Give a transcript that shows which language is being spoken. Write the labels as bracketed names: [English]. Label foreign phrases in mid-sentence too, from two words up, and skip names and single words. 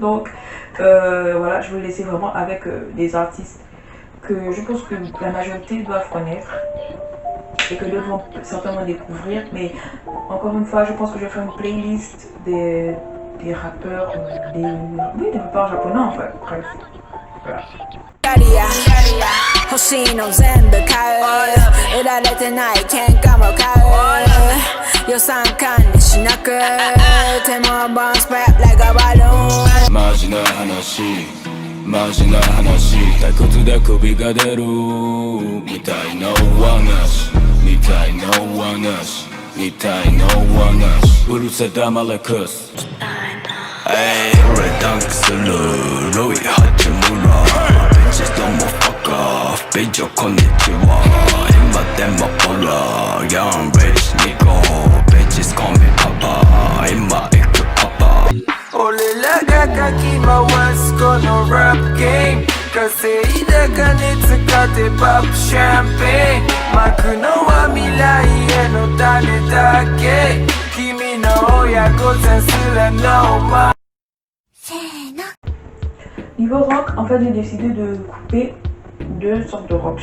[French] Donc voilà, je vais vous laisser vraiment avec des artistes que je pense que la majorité doivent connaître et que d'autres vont certainement découvrir. Mais encore une fois, je pense que je vais faire une playlist des rappeurs, des rappeurs japonais en fait. Bref, voilà. [Japanese] 欲しいの全部買う売られてない喧嘩も買う予算管理しなくてもボンスプレップがバルーンマジな話退屈で首が出るみたいな話うるせ黙れクス俺ダンクするロイ八村 [English] Bitches don't fuck off [Japanese] ビジョこんにちは今でもポラ [English] Young rich nigga Bitches call me papa [Japanese] 今行くパパ俺らがかき回すこのラップゲーム稼いだ金使ってパップシャンペーンまくのは未来への種だけ君の親御さんすらのま [French] Niveau rock, en fait j'ai décidé de couper deux sortes de rock.